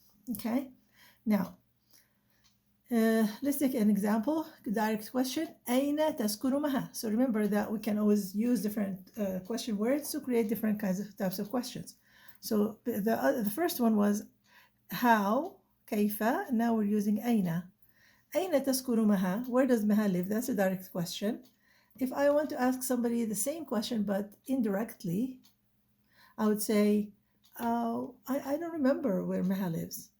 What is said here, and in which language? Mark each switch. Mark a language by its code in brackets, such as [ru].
[en] Okay, now let's take an example. Direct question, [ar] أين تسكن مها? [en] So remember that we can always use different question words to create different types of questions. So the first one was how, كيف. Now we're using أين. [ar] أين تسكن مها? [en] Where does Maha live? That's a direct question. If I want to ask somebody the same question but indirectly, I would say, I don't remember where Maha lives.